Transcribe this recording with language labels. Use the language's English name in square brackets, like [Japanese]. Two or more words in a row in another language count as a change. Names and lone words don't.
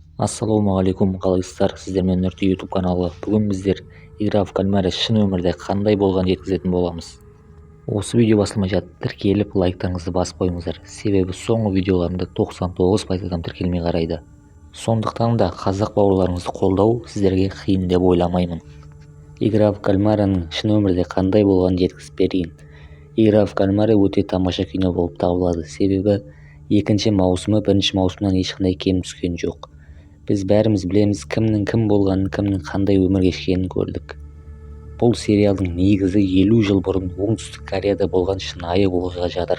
[Kazakh] Ассалаумағалейкум, қалайсыздар? Сіздермен Нұрти YouTube каналы. Бүгін біздер [Russian] игра в кальмаре [Kazakh] шын өмірде қандай болған жеткізетін боламыз. Осы видео басылмай жатып тіркеліп лайктарыңызды басып қойыңыздар. Себебі соңғы видеоларымда 99% адам тіркелмей қарайды. Сондықтан да қазақ бауырларыңызды қолдау сіздерге қиын деп ойламаймын. [Russian] Игра в кальмараның [Kazakh] шын өмірде қандай болғанын жеткізіп берейін. [Russian] Игра в кальмаре [Kazakh] өте тамаша кино болып табылады. Себебі екінші маусымы бірінші маусымнан ешқандай кем түскен жоқ. Біз бәріміз білеміз, кімнің кім болғанын, кімнің қандай өмір кешкенін көрдік. Бұл сериалдың негізі 50 жыл бұрын оңтүстік Кореяда болған шынайы оқиға жатыр.